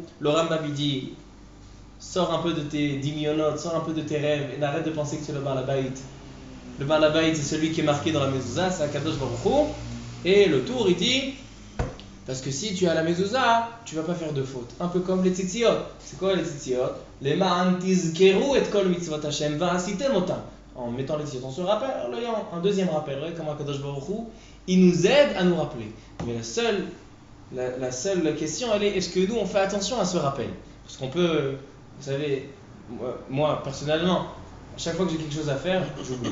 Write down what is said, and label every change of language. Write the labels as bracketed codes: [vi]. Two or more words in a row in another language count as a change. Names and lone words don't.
[fr] Le Rambam dit, sors un peu de tes dimionot, sors un peu de tes rêves et arrête de penser que c'est le [he] בעל הבית. [fr] Le [he] בעל הבית, [fr] c'est celui qui est marqué dans la mezouza, c'est [he] הקדוש ברוך הוא. [fr] Et le tour, il dit, parce que si tu as la mezouza, tu vas pas faire de faute. Un peu comme les tzitziot. C'est quoi les tzitziot? Les [he] מען תזכרו את כל מצוות השם ועשיתם אותם. [fr] En mettant les tzitziot, on se rappelle, un deuxième rappel, comme [he] הקדוש ברוך הוא, [fr] il nous aide à nous rappeler. Mais la seule question, elle est, est-ce que nous, on fait attention à ce rappel? Parce qu'on peut, vous savez, moi personnellement, à chaque fois que j'ai quelque chose à faire, j'oublie.